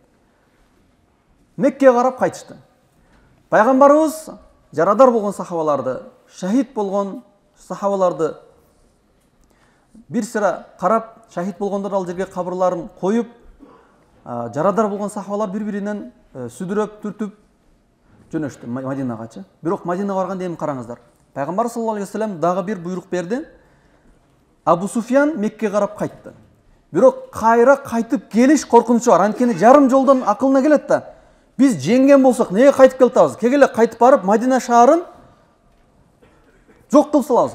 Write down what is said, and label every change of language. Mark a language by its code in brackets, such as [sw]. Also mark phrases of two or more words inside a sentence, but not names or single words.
[ky] Меккеге карап кайтышты. Пайгамбарыбыз жарадар болгон сахабаларды, шахид болгон сахабаларды бир сыра карап, шахид болгондор ал жерге кабырларын коюп, жарадар болгон сахабалар бири-биринен сүдүрөп, түртүп жөнөштү Мадинагачы. Бирок Мадинага барганда эми караңыздар. Пайгамбар [ar] صلى الله عليه وسلم [ky] дагы бир буйрук берди. Абу Суфьян Меккеге карап кайтты. Бирок кайра кайтып келиш коркунучу бар. Анткени жарым жолдон акылына келет да. Биз жеңген болсок, неге кайтып келатабыз? Кегеле кайтып барып Мадина шаарын жок кылып салабыз.